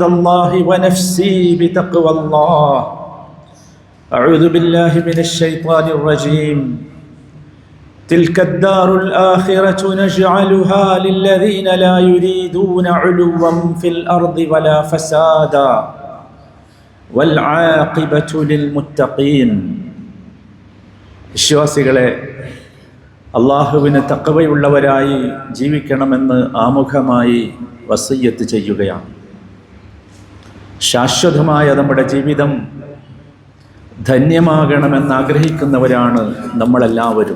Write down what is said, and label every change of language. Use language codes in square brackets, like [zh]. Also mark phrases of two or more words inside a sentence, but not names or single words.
[ar] الله ونفسي بتقوى الله أعوذ بالله من الشيطان الرجيم تلك الدار الآخرة نجعلها للذين لا يريدون علوا في الأرض ولا فسادا والعاقبة للمتقين [ml] വിശ്വാസികളെ, അള്ളാഹുവിന് തഖ്വയുള്ളവരായി ജീവിക്കണമെന്ന് ആമുഖമായി വസിയ്യത്ത് ചെയ്യുകയാണ്. ശാശ്വതമായ നമ്മുടെ ജീവിതം ധന്യമാകണമെന്ന് ആഗ്രഹിക്കുന്നവരാണ് നമ്മളെല്ലാവരും.